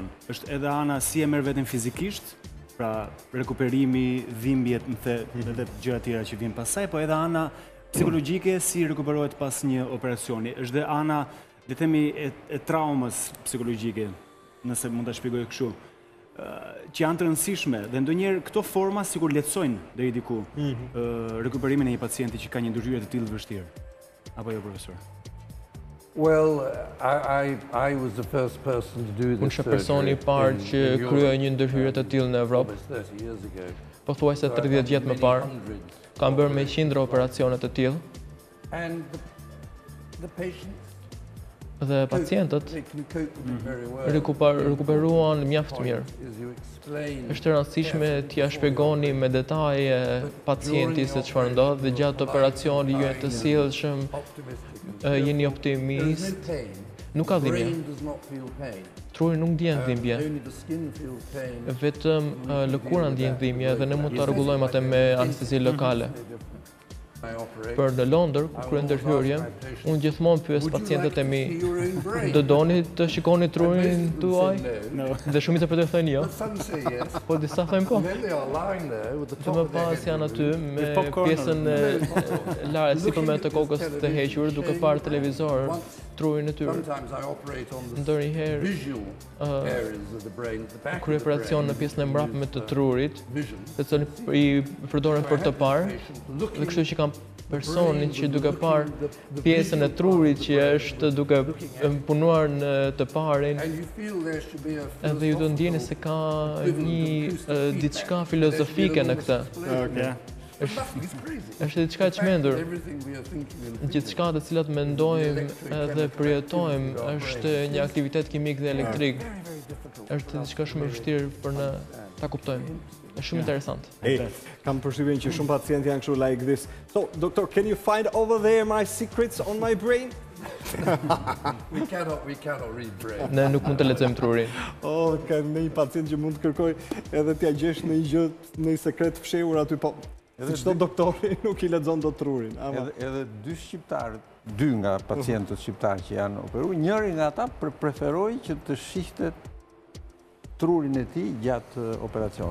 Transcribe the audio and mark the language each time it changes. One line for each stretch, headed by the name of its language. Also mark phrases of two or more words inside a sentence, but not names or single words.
Albanian: Është edhe ana si e merr veten fizikisht, pra rekuperimi, dhimbjet, edhe gjëra tjera që vijnë pasaj, po edhe ana psikologjike si rekuperohet pas një operacioni. Është dhe ana, le të themi, e traumës psikologjike, nëse mund ta shpjegoj kështu, që janë të rëndësishme dhe ndonjëherë këto forma sikur lehtësojnë deri diku rekuperimin e një pacienti që ka një ndërhyrje të tillë të vështirë. Apo jo, profesor?
English: Well, I was the first person to do this.
Albanian: Unë isha personi i parë që kryej një ndërhyrje të tillë në Evropë.
English: Almost 30 years ago.
Albanian: Pothuajse 30 vjet më parë, kam bërë me qindra operacione të tillë.
English: And the patients,
Albanian: Dhe pacientët
English: they can cope with it very well.
Albanian: rekuperuan mjaft mirë.
English: Is you explain
Albanian: Është e rëndësishme t'ia shpjegoni me detaje pacientit se çfarë ndodh dhe gjatë operacionit ju jeni të sjellshëm,
English: optimistic.
Albanian: jeni
English: There is
Albanian: optimist,
English: no pain.
Albanian: nuk ka
English: The
Albanian: dhimbje.
English: brain does not feel pain.
Albanian: Truri nuk ndjen dhimbje, Only the skin feels pain. vetëm lëkura ndjen dhimbje dhe ne mund ta rregullojmë atë me anestezi lokale.
English: I operate.
Albanian: Për në Londër, ku kryen ndërhyrje, unë gjithmonë pyes pacientët e mi, do doni të shikoni trurin tuaj? Dhe shumica për të thënë jo,
English: Some say yes.
Albanian: po disa thënë po.
English: Then they are lying there with the
Albanian: Të
English: top
Albanian: më
English: of their
Albanian: pas
English: head.
Albanian: janë aty me
English: popcorn.
Albanian: pjesën sipërme të kokës të hequr, duke parë televizor, trurin e tyre.
English: Sometimes I operate on the
Albanian: Ndonjëherë
English: visual areas of the brain, the back
Albanian: krye
English: of the
Albanian: operacion në
English: brain.
Albanian: pjesën e mbrapme të trurit,
English: Vision.
Albanian: të cilën i përdoren për të parë, dhe
English: Looking
Albanian: kështu që kam personin që duke parë pjesën e trurit që është duke punuar në të parin,
English: and you feel there should be a
Albanian: edhe ju do ndjeni se ka një diçka filozofike në këtë.
English: Okay. It's crazy.
Albanian: Është diçka e çmendur.
English: Everything we are thinking and
Albanian: Gjithçka të cilat mendojmë edhe përjetojmë është një aktivitet kimik dhe elektrik. Është diçka shumë e vështirë për ne ta kuptojmë. Është shumë interesant. Kam përshtypjen që shumë pacientë janë kështu
English: like this. So, doctor, can you find over there my secrets on my brain? We cannot read brain.
Albanian: Ne nuk mund të lexojmë trurin. Ka një pacient që mund të kërkoj edhe t'ja gjesh në një gjë, në një sekret fshehur aty, po si çdo doktori nuk i lexon dot trurin. Edhe dy shqiptarë, dy nga pacientët shqiptarë që janë operuar, njëri nga ata preferoi që të shihtet trurin e tij gjatë operacionit.